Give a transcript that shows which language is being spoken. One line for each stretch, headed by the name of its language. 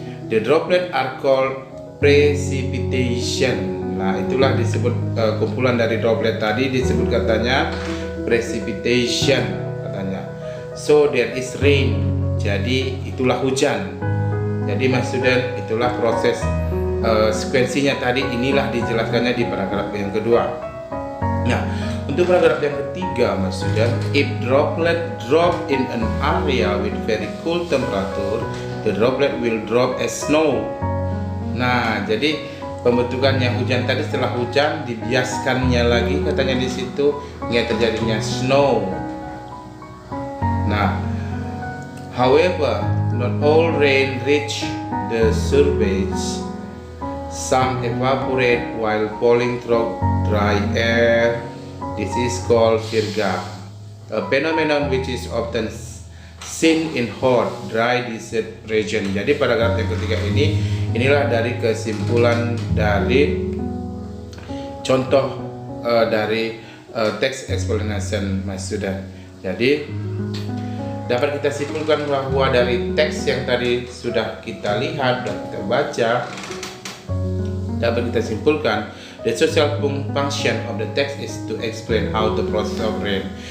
English: The droplet are called precipitation.
Indonesian: Nah, itulah disebut kumpulan dari droplet tadi disebut katanya precipitation katanya.
English: So there is rain.
Indonesian: Jadi itulah hujan. Jadi mas student, itulah proses sekuensinya tadi, inilah dijelaskannya di paragraf yang kedua. Nah, untuk paragraf yang ketiga mas student,
English: if droplet drop in an area with very cool temperature, the droplet will drop as snow.
Indonesian: Nah, jadi pembentukannya hujan tadi, setelah hujan dibiaskannya lagi katanya di situ hingga terjadinya snow.
English: Nah, however, not all rain reach the surface. Some evaporate while falling through dry air. This is called virga, a phenomenon which is often seen in hot, dry desert region.
Indonesian: Jadi paragraf yang ketiga ini, inilah dari kesimpulan dari contoh dari text explanation
English: my student.
Indonesian: Jadi dapat kita simpulkan bahwa dari teks yang tadi sudah kita lihat dan kita baca, dapat kita simpulkan
English: the social function of the text is to explain how the process of rain.